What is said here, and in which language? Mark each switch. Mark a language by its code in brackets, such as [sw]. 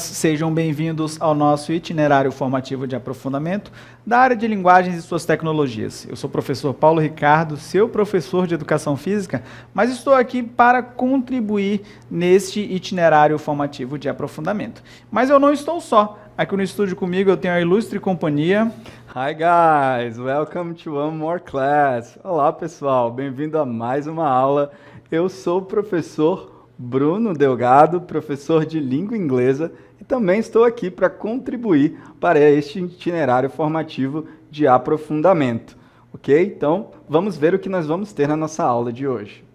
[pt] Sejam bem-vindos ao nosso itinerário formativo de aprofundamento da área de linguagens e suas tecnologias. Eu sou o professor Paulo Ricardo, seu professor de Educação Física, mas estou aqui para contribuir neste itinerário formativo de aprofundamento. Mas eu não estou só. Aqui no estúdio comigo eu tenho a ilustre companhia... [en] Hi guys, welcome to one more class. [pt] Olá pessoal, bem-vindo a mais uma aula. Eu sou o professor Bruno Delgado, professor de língua inglesa, e também estou aqui para contribuir para este itinerário formativo de aprofundamento, ok? Então, vamos ver o que nós vamos ter na nossa aula de hoje.